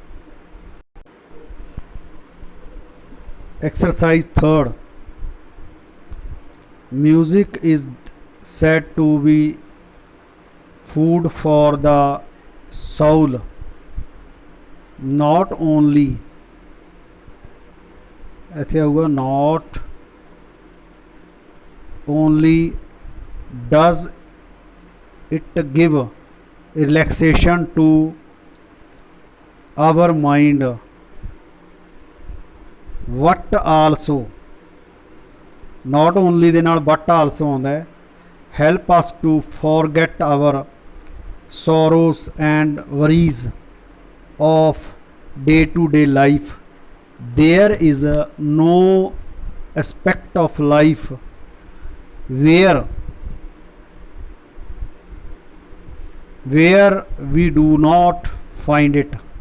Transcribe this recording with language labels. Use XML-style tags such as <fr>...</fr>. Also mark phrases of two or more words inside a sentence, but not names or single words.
<en>Exercise third. Music is said to be food for the soul. Not only</en> <pa>ਇੱਥੇ ਆਊਗਾ</pa> <en>not only does it give relaxation to our mind, what also not only</en> <pa>ਦੇ ਨਾਲ</pa> <en>but also</en> <pa>ਆਉਂਦਾ ਹੈ</pa> <en>help us to forget our sorrows and worries of day to day life. There is no aspect of life where we do not find it.</en>